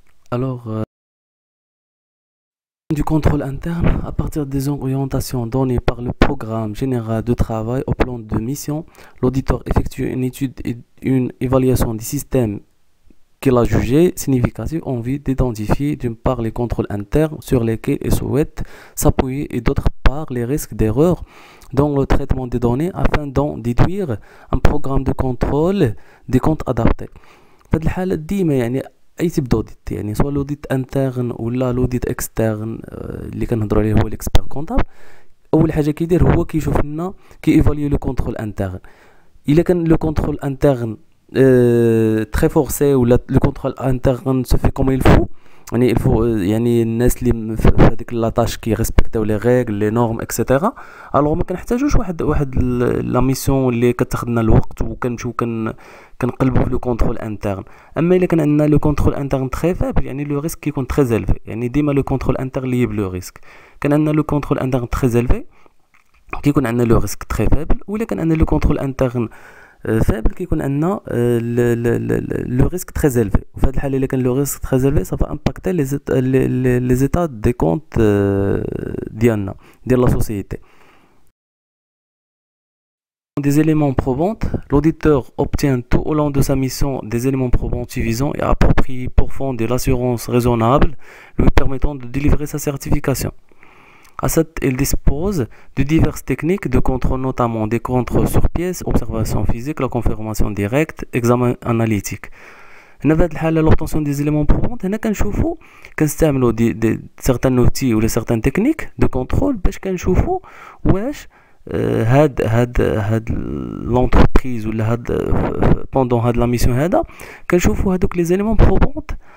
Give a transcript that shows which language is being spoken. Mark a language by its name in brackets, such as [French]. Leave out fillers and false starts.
[French] Alors, du contrôle interne, à partir des orientations données par le programme général de travail au plan de mission, l'auditeur effectue une étude et une évaluation des systèmes qu'il a jugés significatifs en vue d'identifier d'une part les contrôles internes sur lesquels il souhaite s'appuyer et d'autre part les risques d'erreur dans le traitement des données afin d'en déduire un programme de contrôle des comptes adaptés. [Arabic] في هذه الحالة ديما يعني اي تيب دوديت، يعني سواء لوديت انترن ولا لوديت اكسترن اللي كنهضروا عليه هو الاكسبير كونطابل، اول حاجه كيدير هو كيشوف لنا كي ايفاليو لو كونترول انترن. الا كان لو كونترول انترن تري فورسي ولا لو كونترول انترن سو في كوم يلفو، يعني الفو يعني الناس اللي في هذيك لاطاش كي ريسبكتاو لي ريغل لي نورم اكسيتيرا، الوغ ما كنحتاجوش واحد لا ميسيون اللي كتاخذ لنا الوقت وكنمشيو كنقلبوا في لو كونترول انترن. اما الا كان عندنا لو كونترول انترن تري فابل، يعني لو ريسك كيكون تري زيلفي، يعني ديما لو كونترول انترن لي لو ريسك. كان عندنا لو كونترول انترن تري زيلفي كيكون عندنا لو ريسك تري فابل، ولا كان عندنا لو كونترول انترن فابل كيكون عندنا لو ريسك تري زيلفي. وفي هذه الحاله الا كان لو ريسك تري زيلفي سافا امباكتي لي زيتا دي كونت ديالنا ديال لا سوسيتي. [French] Des éléments probants, l'auditeur obtient tout au long de sa mission des éléments probants suffisants et appropriés pour fonder l'assurance raisonnable, lui permettant de délivrer sa certification. À cette, il dispose de diverses techniques de contrôle, notamment des contrôles sur pièce, observation physique, la confirmation directe, examen analytique. [Arabic] هنا في هذه الحالة l'obtention des éléments probants هنا كنشوفوا كنستعملوا دي certains outils ولا certaines techniques de contrôle باش كنشوفوا واش هاد لونتربريز ولا هاد بوندون هاد لا ميسيون هذا كنشوفوا هادوك لي زيليمون بروبونط